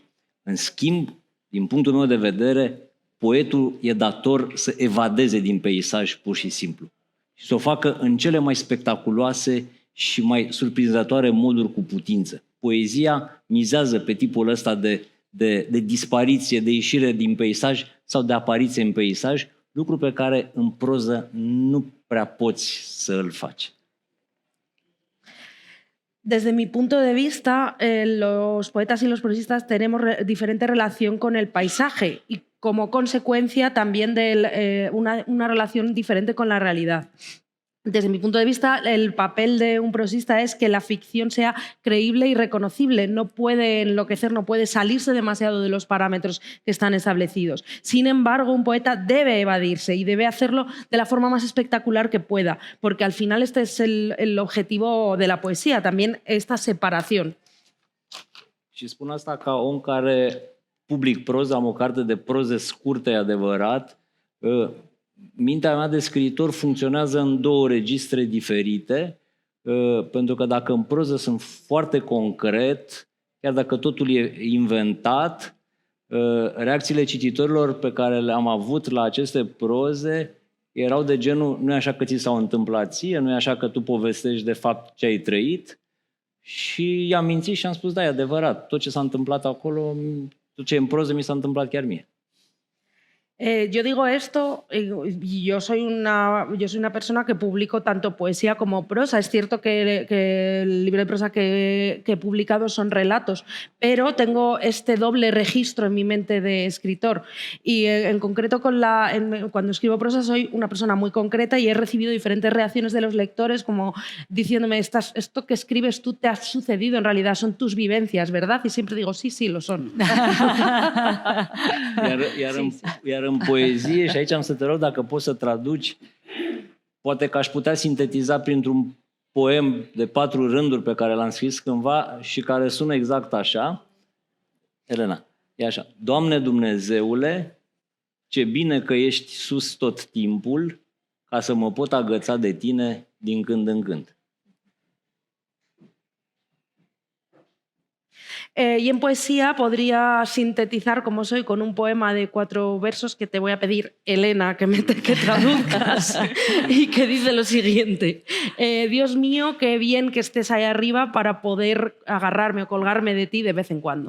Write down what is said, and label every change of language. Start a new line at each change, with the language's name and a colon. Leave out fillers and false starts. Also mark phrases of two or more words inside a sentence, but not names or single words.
Romanian: În schimb, din punctul meu de vedere, poetul e dator să evadeze din peisaj pur și simplu și să o facă în cele mai spectaculoase și mai surprinzătoare moduri cu putință. Poezia mizează pe tipul ăsta de dispariție, de ieșire din peisaj sau de apariție în peisaj, lucru pe care în proză nu prea poți să îl faci.
Spanish: Desde mi punto de vista, los poetas y los prosistas tenemos diferente relación con el paisaje y como consecuencia también de una relación diferente con la realidad. Desde mi punto de vista, el papel de un prosista es que la ficción sea creíble y reconocible. No puede enloquecer, no puede salirse demasiado de los parámetros que están establecidos. Sin embargo, un poeta debe evadirse y debe hacerlo de la forma más espectacular que pueda, porque al final este es el objetivo de la poesía, también esta separación.
Romanian: Și spun asta ca om care public proză, am o carte de proze scurte, e adevărat. Mintea mea de scriitor funcționează în două registre diferite, pentru că dacă în proză sunt foarte concret, chiar dacă totul e inventat, reacțiile cititorilor pe care le-am avut la aceste proze erau de genul, nu e așa că ți s-au întâmplat ție, nu e așa că tu povestești de fapt ce ai trăit. Și i-am mințit și am spus, da, e adevărat, tot ce s-a întâmplat acolo, tot ce e în proză mi s-a întâmplat chiar mie.
Spanish: Yo digo esto, y yo soy una persona que publico tanto poesía como prosa. Es cierto que el libro de prosa que he publicado son relatos, pero tengo este doble registro en mi mente de escritor. Y en concreto cuando escribo prosa soy una persona muy concreta y he recibido diferentes reacciones de los lectores como diciéndome, esto que escribes tú te ha sucedido, en realidad son tus vivencias, ¿verdad? Y siempre digo, sí, lo son.
Romanian: Iar în poezie, și aici am să te rog dacă poți să traduci, poate că aș putea sintetiza printr-un poem de 4 rânduri pe care l-am scris cândva și care sună exact așa. Elena, e așa. Doamne Dumnezeule, ce bine că ești sus tot timpul, ca să mă pot agăța de tine din când în când.
Spanish: Y en poesía podría sintetizar como soy con un poema de 4 versos que te voy a pedir, Elena, que traduzcas y que dice lo siguiente. Dios mío, qué bien que estés ahí arriba para poder agarrarme o colgarme de ti de vez en cuando.